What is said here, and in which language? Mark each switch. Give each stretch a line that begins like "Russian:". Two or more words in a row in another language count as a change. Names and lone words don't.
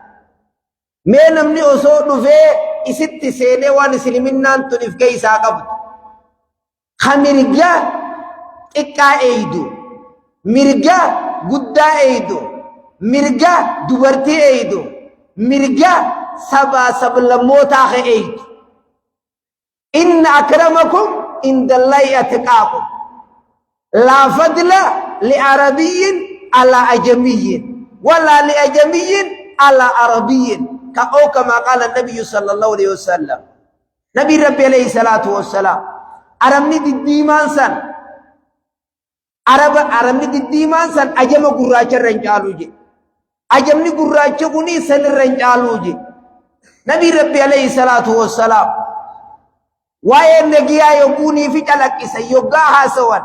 Oromo: Mee namni osoo dhufee isitti seenee waan Isliminnaan tun if geeysaa qabdu. Mirga xiqqaa eeydu, mirga guddaa eeydu, mirga dubartii eeydu, mirga sabaa sablammootaa eeydu.
Arabic: إن أكرمكم عند الله أتقاكم. لا فضل لعربي على أعجمي ولا لأعجمي على عربي. Ka'oo كما قال النبي صلى الله عليه وسلم. Nabi Rabbi عليه الصلاة والسلام.
Oromo: Arabni diddiimaan san ajama gurraacha irra hin caaluu je. Ajamni gurraacha kuni san irra hin caaluu je. Nabi Rabbi
Arabic: عليه الصلاة والسلام
Oromo: waa'ee nagiyaa yogguunii fi calaqqisan yoggaa haasawan